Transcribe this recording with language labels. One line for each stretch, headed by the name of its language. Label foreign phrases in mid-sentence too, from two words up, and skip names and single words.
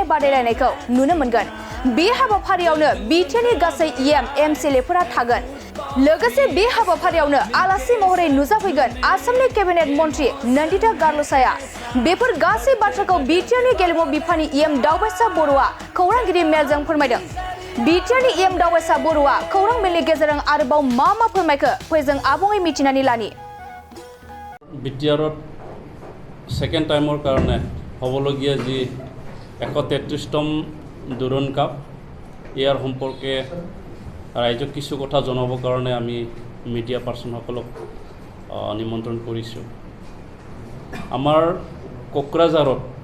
Bodo: बादायलायनायखौ नुनो मोनगोन बे हाबाफारियावनो बिटिआरनि गासै एमएलएफोरा थागोन लोगोसे बे हाबाफारियावनो आलासि महरै नुजाफैगोन आसामनि केबिनेट मन्त्रि नन्दिता गारलसाया बेफोर गासै बाथ्राखौ बिटिआरनि गेलेमु बिफाननि दावबायसा बर'आ खौरांगिरि मेलजों फोरमायदों बिटिआरनि दावबायसा बर'आ खौरां मेलनि गेजेरजों आरोबाव मा फोरमायखो फै जों आबुङै मिथिनानै लानि
Assamese: बिटिआरत
English: second time
Assamese: কাৰণে হ'বলগীয়া যি 133তম দুৰান্ড কাপ ইয়াৰ সম্পৰ্কে ৰাইজক কিছু কথা জনাবৰ কাৰণে আমি
English: media persons
Assamese: নিমন্ত্ৰণ কৰিছোঁ আমাৰ কোকৰাঝাৰত